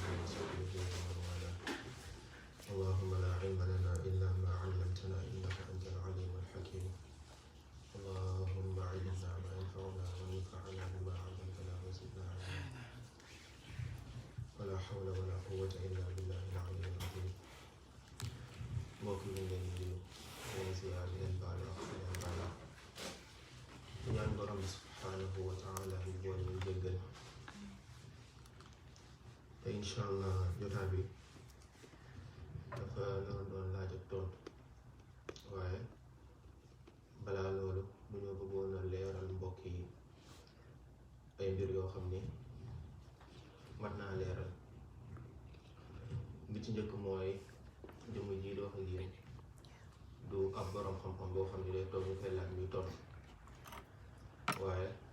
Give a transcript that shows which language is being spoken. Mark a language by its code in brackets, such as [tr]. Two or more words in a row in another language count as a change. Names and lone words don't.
[ar] وصحبه ومن والاه اللهم لا علم لنا إلا ما علمتنا إنك أنت العليم الحكيم اللهم علمنا ما ينفعنا وانفعنا بما علمتنا وزدنا علما ولا حول ولا قوة إلا بالله العلي العظيم [wo] mbokk yi leen di leen ziyaar di leen baal ak di leen baal di ñaan borom bi [ar] سبحانه وتعالى [wo] ñu boole ñu jéggal te [ar] إن شاء الله [wo] jotaa bi dafa naroon doon laaj ak tontu waaye balaa loolu bu ñu bëggoon a leeral mbokk yi ay mbir yoo xam ni mat naa leeral bi ci njëkk mooy jëmm ji di wax ak yéen du ab borom xam-xam boo xam ne day toog ñu koy laaj muy tontu waaye